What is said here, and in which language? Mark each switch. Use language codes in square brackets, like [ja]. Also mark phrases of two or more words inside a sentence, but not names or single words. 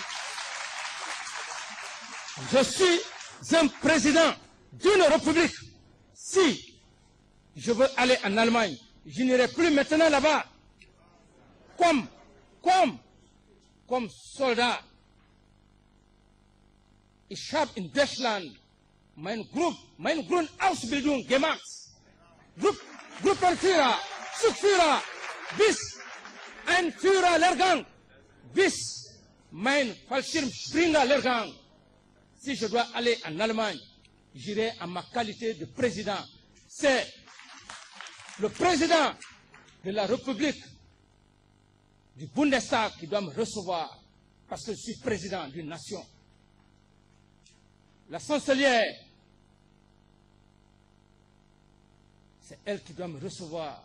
[fr] Je suis un président d'une république. Si je veux aller en Allemagne, je n'irai plus maintenant là-bas comme soldat. [de] Ich habe in Deutschland mein Grundausbildung gemacht. Gruppenführer, Zugführer, bis ein Führerlehrgang, bis mein Fallschirmspringerlehrgang. [fr] Si je dois aller en Allemagne, j'irai en ma qualité de président. C'est le président de la République du Bundestag qui doit me recevoir parce que je suis président d'une nation. La chancelière, c'est elle qui doit me recevoir.